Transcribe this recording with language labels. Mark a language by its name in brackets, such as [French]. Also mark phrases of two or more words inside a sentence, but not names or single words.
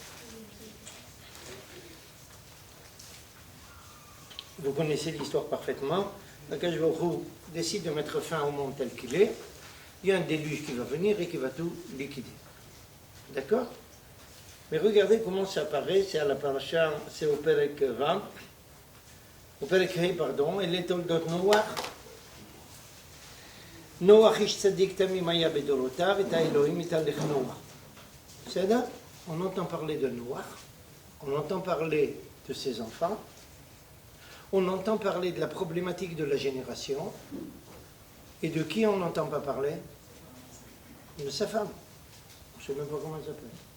[French] Vous connaissez l'histoire parfaitement. [Hebrew] הקדוש ברוך הוא [French] décide de mettre fin au monde tel qu'il est. Il y a un déluge qui va venir et qui va tout liquider. D'accord? Mais regardez comment ça apparaît. C'est à la paracha, c'est au [Hebrew] פרק ו. [French] Au [Hebrew] פרק ה, [French] pardon. Et les [Hebrew] תולדות נח. נח איש צדיק תמים היה בדורותיו את האלהים התהלך נח. [French] C'est là, on entend parler de Noach. On entend parler de ses enfants. On entend parler de la problématique de la génération. Et de qui on n'entend pas parler? De sa femme. On ne sait même pas comment elle s'appelle.